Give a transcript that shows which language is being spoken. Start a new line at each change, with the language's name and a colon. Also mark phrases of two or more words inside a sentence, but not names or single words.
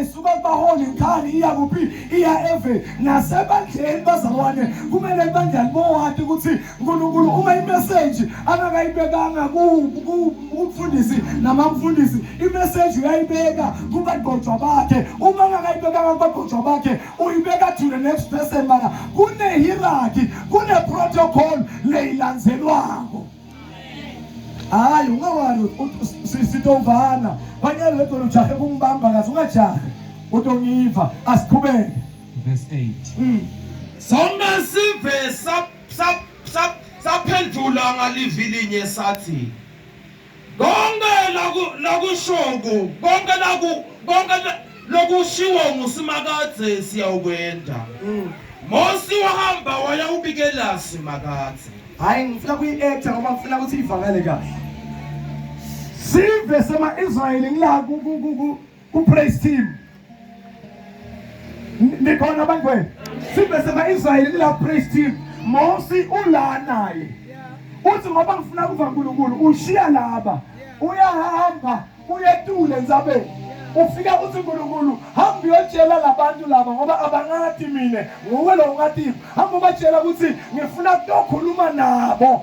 Swati: isuka kubaholi nkhani iya kuphi iya eve nasebandleni bazalwane kumele ibandla libowathi ukuthi uNkulunkulu uma imessage akakayibekanga kumfundisi namamfundisi imessage uyayibeka kubagqotshwa bakhe uma akakayibekanga kubagqotshwa bakhe uyibeka
English: to the next person
Swati: mana kune hierarchy kune protocol leyilandzelwako. Hayi ungawali sitovana banyele letho ujahe kumbamba kazi ungajahe utongiva asiqhubeke. Verse 8. Sonke sive saphendula ngalivilinye sathi konke lakushoko konke lokushiwo nguSimakadze siyawukwenda. Mose wahamba waya ubikela Simakadze. Hayi ngifuna kuyi-acta ngoba ngifuna ukuthi ivakale kahle. Sive sema-Israyeli ngila ku-
English: praise team.
Swati: Nikhona abantu wena? Sive sema-Israyeli ngila
English: praise team.
Swati: Mose ula naye. Uthi ngoba ngifuna kuva uNkulunkulu ushiya laba. Uyahamba uyetule ndzabeni. Ufika uthi uNkulunkulu hamba uyotshela labantu laba ngoba abangathi mina nguwe lo ungathi hamba ubatshela ukuthi ngifuna ukukhuluma nabo.